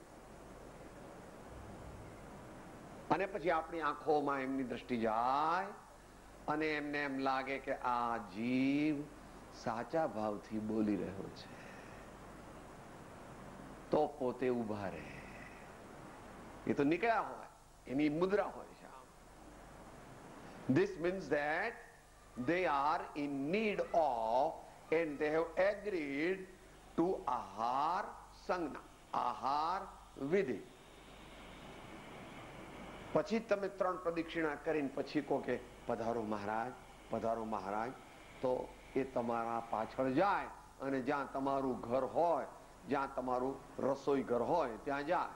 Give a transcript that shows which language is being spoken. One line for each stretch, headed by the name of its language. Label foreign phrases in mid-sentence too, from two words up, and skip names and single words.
Gujarati: અને પછી આપણી આંખોમાં એમની દ્રષ્ટિ જાય અને એમને એમ લાગે કે આ જીવ સાચા ભાવથી બોલી રહ્યો છે, તો પોતે ઉભા રહે. એ તો નીકળ્યા હોય, એની મુદ્રા હોય છે.
English: This means that they are in need of, and they have agreed to
Hindi: ahar sangna,
English: ahar વિધિ.
Gujarati: પછી તમે 3 પ્રદક્ષિણા કરીને પછી કહો કે પધારો મહારાજ, પધારો મહારાજ, તો એ તમારા પાછળ જાય અને જ્યાં તમારું ઘર હોય, જ્યાં તમારું રસોઈ ઘર હોય ત્યાં જાય.